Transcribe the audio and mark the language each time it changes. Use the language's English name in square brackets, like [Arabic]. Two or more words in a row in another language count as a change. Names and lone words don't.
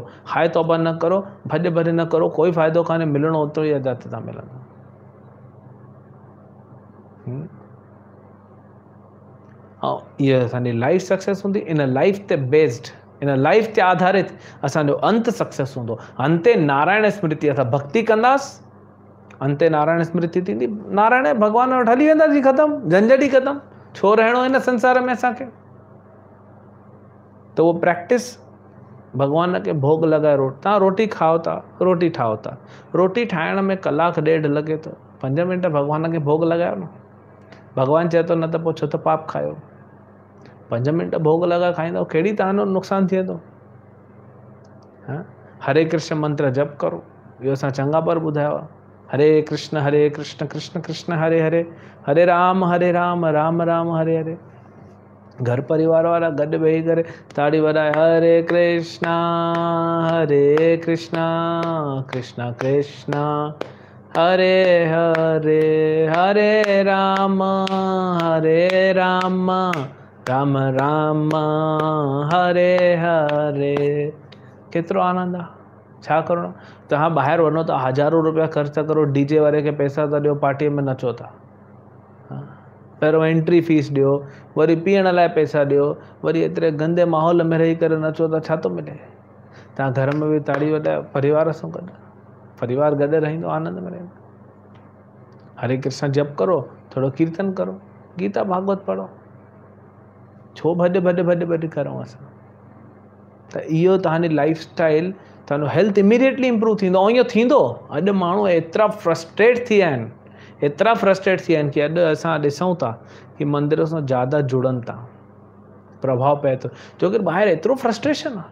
[Sindhi] हाय तौबा न करो, भॼ भॼ न करो, कोई फ़ाइदो कान्हे, मिलणो ओतिरो ई अदा था मिलंदो। ऐं इहा असांजी [English] life success [Sindhi] हूंदी, इन लाइफ ते बेस्ड, इन लाइफ ते आधारित असांजो अंत सक्सेस हूंदो। अंते नारायण स्मृति, असां भक्ति कंदासीं, अंते नारायण स्मृति थींदी, नारायण भॻवान वटि हली वेंदासीं, ख़तमु, झंझट ई ख़तमु। छो रहणो हिन संसार में असांखे? त उहो प्रैक्टिस भॻवान खे भोग लॻाए, तव्हां रोटी खाओ था, रोटी ठाहो था, रोटी ठाहिण में 1-1.5 कलाक लॻे थो, 5 मिंट भॻवान खे भोग लॻायो न। भॻवानु चए थो न त पोइ छो त पाप खायो, 5 मिंट भोग लॻाए खाईंदव, कहिड़ी तव्हांजो नुक़सानु थिए थो? हरे कृष्ण मंत्र जप करो, इहो असां चङा बार ॿुधायो आहे। हरे कृष्ण कृष्ण कृष्ण हरे हरे, हरे राम राम राम हरे हरे। घर परिवार वारा गॾु वेही करे ताड़ी वॼाए, हरे कृष्णा कृष्णा कृष्णा हरे हरे, हरे राम राम राम हरे हरे। केतिरो आनंद आहे। छा करणो? तव्हां ॿाहिरि वञो था, हज़ारों रुपया ख़र्च करो, डीजे वारे खे पैसा था ॾियो, पार्टीअ में नचो था, पहिरियों [English] entry fee [Sindhi] ॾियो, वरी पीअण लाइ पैसा ॾियो, वरी एतिरे गंदे माहौल में रही करे नचो था, छा थो मिले? तव्हां घर में बि ताड़ी वॼायो, परिवार सां गॾु, परिवार गॾु रहंदो, आनंद में रहंदो। हरे कृष्ण जप करो, थोरो कीर्तन करो, गीता भागवत पढ़ो, छो भॼ करूं असां? त इहो तव्हांजी [English] life style, [Sindhi] तव्हांजो [English] health immediately improve [Sindhi] थींदो। ऐं इहो थींदो, अॼु माण्हू एतिरा फ्रस्ट्रेट थी विया आहिनि, कि अॼु असां ॾिसूं था कि मंदिर सां ज़्यादा जुड़नि था, प्रभाव पए थो, छोकी ॿाहिरि एतिरो फ्रस्ट्रेशन आहे।